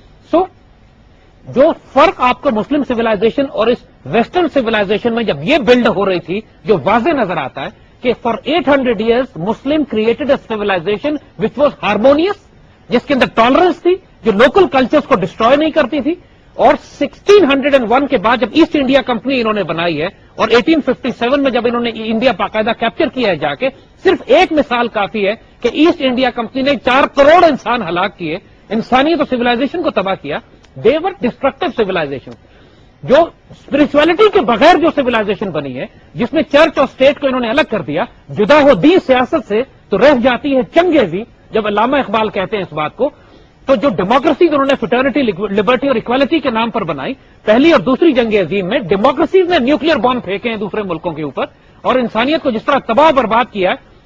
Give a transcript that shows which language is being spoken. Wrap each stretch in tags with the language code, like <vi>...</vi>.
<ur>سو جو فرق آپ کو مسلم سویلائزیشن اور اس ویسٹرن سویلائزیشن میں جب یہ بلڈ ہو رہی تھی، جو واضح نظر آتا ہے کہ</ur> <en>for 800 years Muslim created a civilization which was harmonious,</en> <ur>جس کے اندر ٹالرنس تھی، جو لوکل کلچرز کو ڈسٹروائے نہیں کرتی تھی. اور 1601 کے بعد جب ایسٹ انڈیا کمپنی انہوں نے بنائی ہے، اور 1857 میں جب انہوں نے انڈیا باقاعدہ کیپچر کیا ہے جا کے، صرف ایک مثال کافی ہے کہ ایسٹ انڈیا کمپنی نے 4 کروڑ انسان ہلاک کیے، انسانیت اور سویلائزیشن کو تباہ کیا.</ur> <en>They were destructive civilization.</en> <ur>جو اسپرچولیٹی کے بغیر جو سویلائزیشن بنی ہے، جس میں چرچ اور اسٹیٹ کو انہوں نے الگ کر دیا، جدا ہو دی سیاست سے، تو رہ جاتی ہے چنگیزی. جب علامہ اقبال کہتے ہیں اس بات کو، تو جو ڈیموکریسی انہوں نے فٹرنیٹی، لبرٹی اور اکوالٹی کے نام پر بنائی، پہلی اور دوسری جنگ عظیم میں ڈیموکریسیز نے نیوکلیر بم پھینکے ہیں دوسرے ملکوں کے اوپر، اور انسانیت کو جس طرح تباہ برباد کیا ہے.</ur>